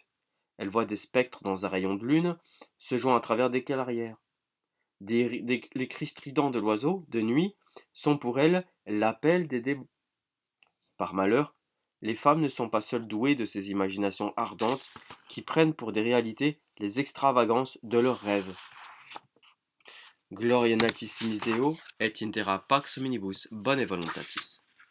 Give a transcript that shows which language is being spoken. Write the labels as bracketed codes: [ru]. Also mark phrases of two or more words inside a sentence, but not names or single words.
[fr] Elle voit des spectres dans un rayon de lune, se jouant à travers des clairières. Les cris stridents de l'oiseau, de nuit, sont pour elle l'appel des démons. Par malheur, les femmes ne sont pas seules douées de ces imaginations ardentes qui prennent pour des réalités les extravagances de leurs rêves. [la] Gloria natissimis Deo et in terra pax hominibus bone voluntatis.